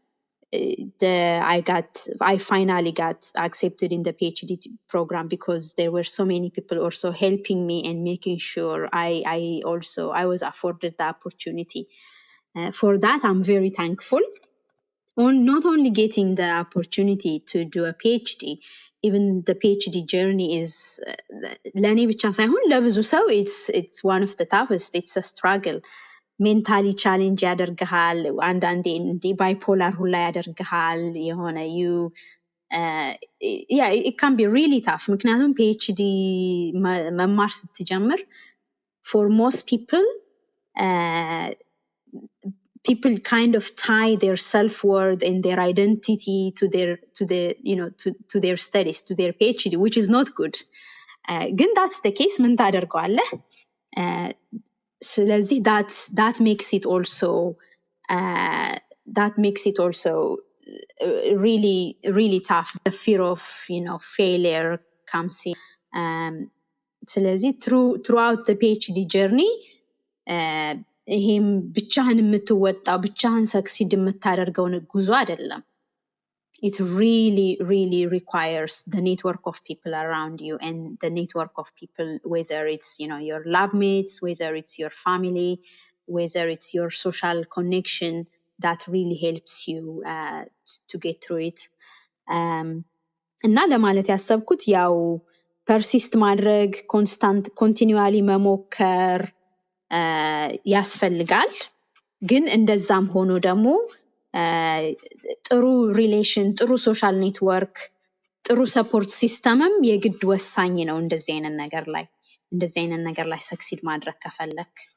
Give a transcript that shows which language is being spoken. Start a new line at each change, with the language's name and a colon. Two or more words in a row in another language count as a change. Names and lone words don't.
English: I finally got accepted in the PhD program because there were so many people also helping me and making sure I was afforded the opportunity. For that, I'm very thankful. On not only getting the opportunity to do a PhD, even the PhD journey is
Amharic: ለኔ ብቻ ሳይሆን ለብዙ ሰው
English: it's one of the toughest. It's a struggle. mentally challenge
Amharic: ያደርግሃል፣ አንዳንዴ እንዲ ባይፖላር ሁላ ያደርግሃል። የሆነ
English: it can be really tough.
Amharic: ምክንያቱም PhD መማር ስትጀምር
English: for most people people kind of tie their self-worth and their identity to their studies, to their PhD, which is not good. ግን that's the case.
Amharic: ምን ታደርገዋለህ? ስለዚህ
English: that makes it also really really tough. The fear of failure comes in. ስለዚህ throughout the PhD journey
Amharic: ይሄም ብቻህን የምትወጣው ብቻህን ሰክሲድ የምታደርገው ጉዞ አይደለም።
English: It really requires the network of people around you, and the network of people, whether it's your lab mates, whether it's your family, whether it's your social connection, that really helps you to get through it.
Amharic: እና ለማለት ያሰብኩት ያው ፐርሲስት ማድረግ ኮንቲኒዩዋሊ መሞከር ያስፈልጋል። ግን እንደዛም ሆኖ ደግሞ ጥሩ ሪሌሽን፣ ጥሩ
English: social network፣
Amharic: ጥሩ
English: support system
Amharic: የግድ ወሳኝ ነው እንደዚህ አይነት ነገር ላይ ሰክሲድ ማድረግ ከፈለክ።